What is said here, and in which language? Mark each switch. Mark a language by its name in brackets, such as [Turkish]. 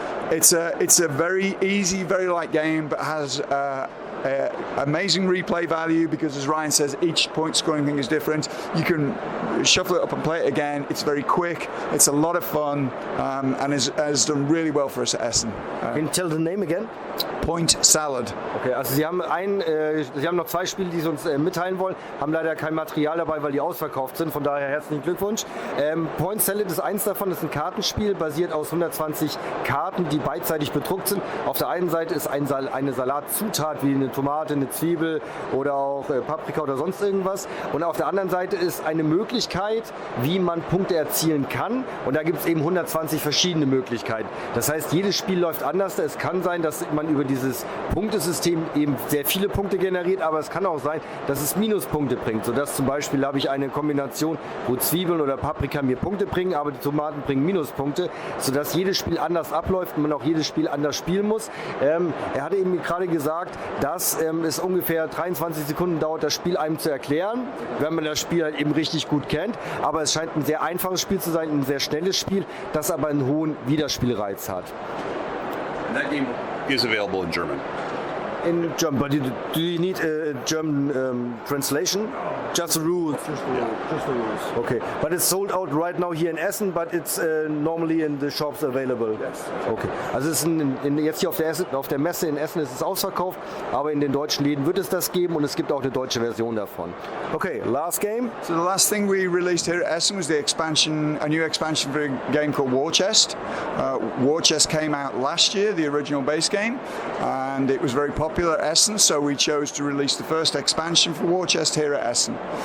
[English] It's a very easy, very light game, but has amazing replay value because, as Ryan says, each point scoring thing is different. You can shuffle it up and play it again. It's very quick. It's a lot of fun, and has done really well for us at Essen. Can you tell the name again? Point Salad. [German] Okay, also Sie haben noch 2 Spiele, die Sie uns mitteilen wollen, haben leider kein Material dabei, weil die ausverkauft sind, von daher herzlichen Glückwunsch. Point Salad ist eins davon, das ist ein Kartenspiel, basiert aus 120 Karten, die beidseitig bedruckt sind. Auf der einen Seite ist eine Salatzutat wie eine Tomate, eine Zwiebel oder auch Paprika oder sonst irgendwas, und auf der anderen Seite ist eine Möglichkeit, wie man Punkte erzielen kann, und da gibt es eben 120 verschiedene Möglichkeiten. Das heißt, jedes Spiel läuft anders. Es kann sein, dass man über dieses Punktesystem eben sehr viele Punkte generiert, aber es kann auch sein, dass es Minuspunkte bringt, sodass zum Beispiel habe ich eine Kombination, wo Zwiebeln oder Paprika mir Punkte bringen, aber die Tomaten bringen Minuspunkte, sodass jedes Spiel anders abläuft und man auch jedes Spiel anders spielen muss. Er hatte eben gerade gesagt, dass es ungefähr 23 Sekunden dauert, das Spiel einem zu erklären, wenn man das Spiel halt eben richtig gut kennt, aber es scheint ein sehr einfaches Spiel zu sein, ein sehr schnelles Spiel, das aber einen hohen Wiederspielreiz hat. [English] That game is available in German. In German, but do you need a German translation? Just the rules. Just the rules. Okay, but it's sold out right now here in Essen, but it's normally in the shops available. Yes. [German] Okay, also es ist jetzt hier auf der Messe in Essen ist es ausverkauft, aber in den deutschen Läden wird es das geben und es gibt auch eine deutsche Version davon. [English] Okay, last game. So the last thing we released here at Essen was a new expansion for a game called War Chest. War Chest came out last year, the original base game, and it was very popular at Essen, so we chose to release the first expansion for War Chest here at Essen.